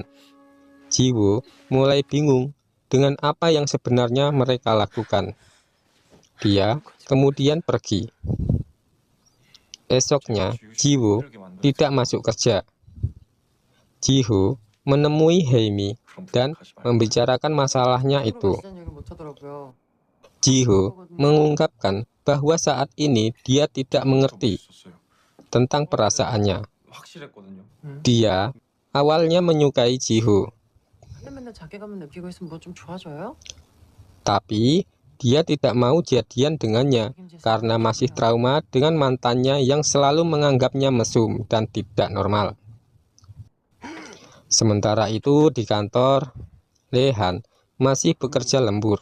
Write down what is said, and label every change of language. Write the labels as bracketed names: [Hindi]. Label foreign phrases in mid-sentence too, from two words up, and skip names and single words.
[Indonesian] Jiho mulai bingung dengan apa yang sebenarnya mereka lakukan. Dia kemudian pergi. Esoknya, Jiho tidak masuk kerja. Jiho menemui Haemi dan membicarakan masalahnya itu. [Korean] 비슷한 얘기를 못 하더라고요. [Indonesian] Jiho mengungkapkan bahwa saat ini dia tidak mengerti tentang perasaannya. [Korean] 확실했거든요. [Indonesian] Dia awalnya menyukai Jiho, [Korean] 맨날 자괴감을 느끼고 있으면 뭐 좀 좋아져요? [Indonesian] tapi dia tidak mau jadian dengannya karena masih trauma dengan mantannya yang selalu menganggapnya mesum dan tidak normal. Sementara itu di kantor, Lehan masih bekerja lembur.